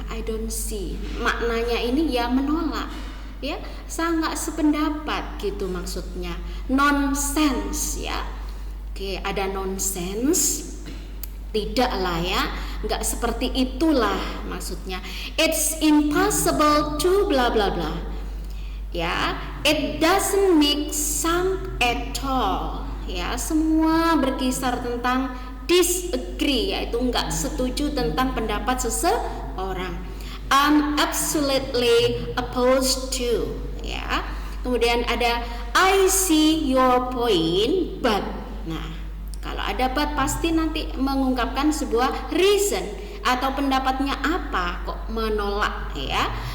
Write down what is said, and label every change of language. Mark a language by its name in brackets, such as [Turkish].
[English] I don't see, [Indonesian] maknanya ini ya menolak, ya, saya nggak sependapat gitu maksudnya. Nonsense, ya. Oke, ada nonsense, tidaklah ya, nggak seperti itulah maksudnya. [English] It's impossible to bla bla bla, ya. It doesn't make sense at all, ya. [Indonesian] Semua berkisar tentang disagree, yaitu nggak setuju tentang pendapat seseorang. [English] I'm absolutely opposed to, ya. [Indonesian] Kemudian ada [English] I see your point, but. [Indonesian] Nah, kalau ada but pasti nanti mengungkapkan sebuah reason atau pendapatnya apa kok menolak, ya.